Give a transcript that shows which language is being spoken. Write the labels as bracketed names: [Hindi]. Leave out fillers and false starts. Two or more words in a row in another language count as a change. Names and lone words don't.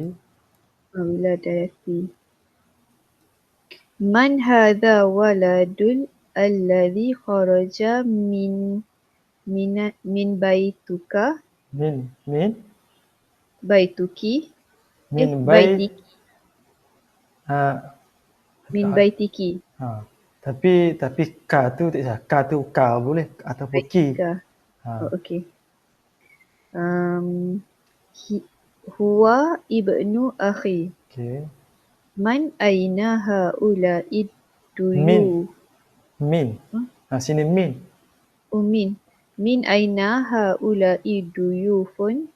[Arabic] Wiladati. من هذا الولد الذي خرج من بيتك Min baituki من بي baitiki ha, من بيتك ha. [Malay] Tapi ka tu tak sah. Ka tu ka boleh ataupun ki. [Arabic] baitika. Ha. [Malay] Oh, okey. [Arabic] هو ابن أخي. [Malay] Okey. [Arabic] من أين هؤلاء Min. duyu. [Malay] Min. Sini min. [Arabic] من أين هؤلاء ضيوف.